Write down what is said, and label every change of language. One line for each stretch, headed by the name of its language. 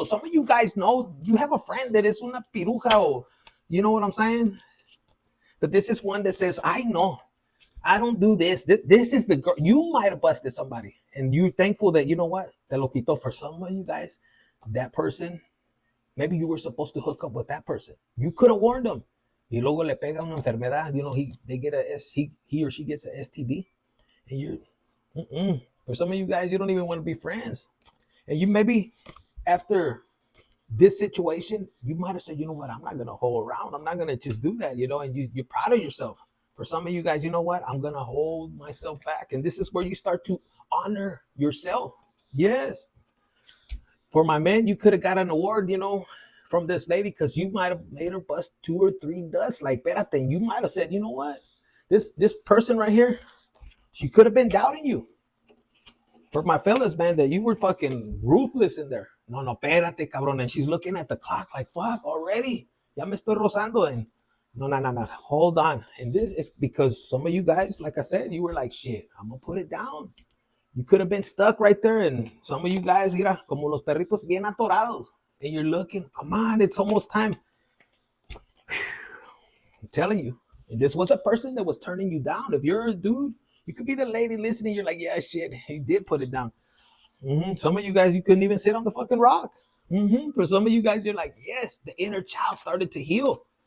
English: So some of you guys know you have a friend that is
Spanish: una piruja,
English: or you know what I'm saying? But this is one that says, I know, I don't do this. This is the girl. You might have busted somebody. And you're thankful that, you know what?
Spanish: Te lo quitó.
English: For some of you guys, that person, maybe you were supposed to hook up with that person. You could have warned them.
Spanish: Y luego le pega una enfermedad.
English: He or she gets a STD. And for some of you guys, you don't even want to be friends. And you maybe, after this situation, you might have said, you know what, I'm not going to hold around. I'm not going to just do that, and you're proud of yourself. For some of you guys, you know what, I'm going to hold myself back. And this is where you start to honor yourself. Yes. For my men, you could have got an award, from this lady, because you might have made her bust 2 or 3 nuts. Like, espérate, you might have said, you know what? This person right here, she could have been doubting you. For my fellas, man, that you were fucking ruthless in there.
Spanish: No, espérate, cabrón.
English: And she's looking at the clock like, fuck, already.
Spanish: Ya me estoy rozando.
English: And no. Hold on. And this is because some of you guys, like I said, you were like, shit, I'm going to put it down. You could have been stuck right there. And some of you guys,
Spanish: mira, como los perritos bien atorados.
English: And you're looking, come on, it's almost time. I'm telling you, this was a person that was turning you down. If you're a dude, you could be the lady listening. You're like, yeah, shit, he did put it down. Some of you guys, you couldn't even sit on the fucking rock. For some of you guys, you're like, yes, the inner child started to heal.